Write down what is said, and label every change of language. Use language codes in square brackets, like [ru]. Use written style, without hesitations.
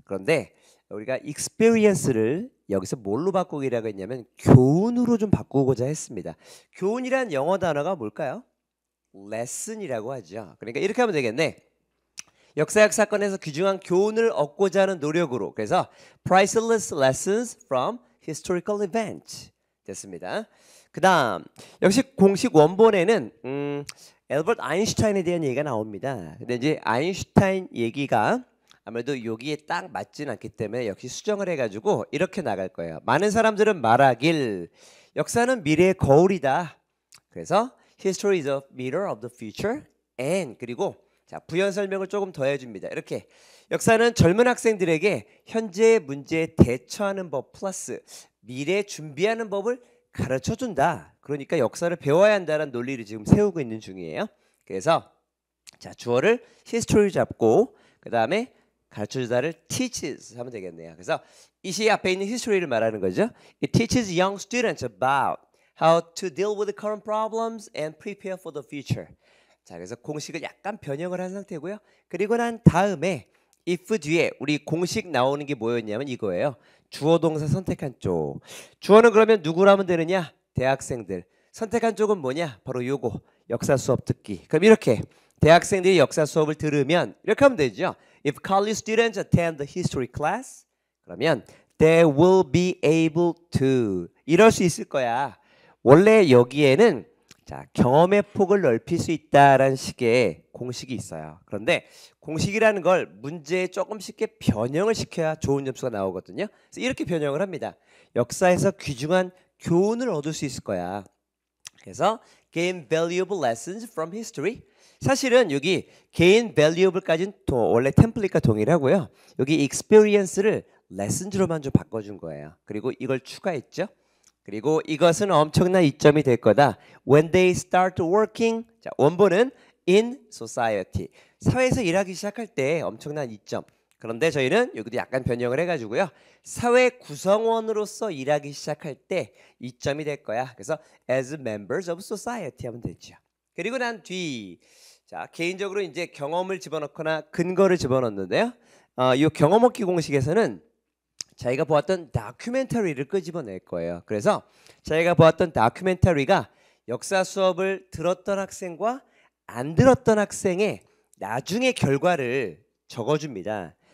[ko] 그런데 우리가 experience를 여기서 뭘로 바꾸기라고 했냐면 교훈으로 좀 바꾸고자 했습니다. 교훈이란 영어 단어가 뭘까요? lesson이라고 하죠. 그러니까 이렇게 하면 되겠네. 역사적 사건에서 귀중한 교훈을 얻고자 하는 노력으로. [en] 그래서 priceless lessons from historical events 됐습니다. [ko] 그 다음 역시 공식 원본에는 엘버트 아인슈타인에 대한 얘기가 나옵니다. 근데 이제 아인슈타인 얘기가 아무래도 여기에 딱 맞지는 않기 때문에 역시 수정을 해가지고 이렇게 나갈 거예요. 많은 사람들은 말하길 역사는 미래의 거울이다. 그래서 [en] history is a mirror of the future and [ko] 그리고 자 부연 설명을 조금 더 해줍니다. 이렇게 역사는 젊은 학생들에게 현재의 문제에 대처하는 법 플러스 미래 준비하는 법을 가르쳐 준다. 그러니까 역사를 배워야 한다는 논리를 지금 세우고 있는 중이에요. 그래서 자, 주어를 history 잡고 그 다음에 가르쳐 주다를 teaches 하면 되겠네요. 그래서 이 시 앞에 있는 history를 말하는 거죠. [en] It teaches young students about how to deal with the current problems and prepare for the future. [ko] 자, 그래서 공식을 약간 변형을 한 상태고요. 그리고 난 다음에 if 뒤에 우리 공식 나오는 게 뭐였냐면 이거예요. 주어 동사 선택한 쪽. 주어는 그러면 누구로 하면 되느냐? 대학생들. 선택한 쪽은 뭐냐? 바로 요거. 역사 수업 듣기. 그럼 이렇게 대학생들이 역사 수업을 들으면 이렇게 하면 되죠. [en] If college students attend the history class, 그러면 they will be able to. [ko] 이럴 수 있을 거야. 원래 여기에는 자, 경험의 폭을 넓힐 수 있다라는 식의 공식이 있어요. 그런데 공식이라는 걸 문제에 조금 쉽게 변형을 시켜야 좋은 점수가 나오거든요. 그래서 이렇게 변형을 합니다. 역사에서 귀중한 교훈을 얻을 수 있을 거야. [en] 그래서 gain valuable lessons from history. [ko] 사실은 여기 gain valuable까지는 원래 템플릿과 동일하고요. 여기 experience를 lessons로만 좀 바꿔준 거예요. 그리고 이걸 추가했죠. 그리고 이것은 엄청난 이점이 될 거다. [en] When they start working, [ko] 자, 원본은 [en] in society. [ko] 사회에서 일하기 시작할 때 엄청난 이점. 그런데 저희는 여기도 약간 변형을 해가지고요. 사회 구성원으로서 일하기 시작할 때 이점이 될 거야. [en] 그래서 as members of society 하면 되죠. [ko] 그리고 난 뒤, 자, 개인적으로 이제 경험을 집어넣거나 근거를 집어넣는데요. 이 경험 얻기 공식에서는 자기가 보았던 다큐멘터리를 끄집어낼 거예요. 그래서 자기가 보았던 다큐멘터리가 역사 수업을 들었던 학생과 안 들었던 학생의 나중의 결과를 적어줍니다.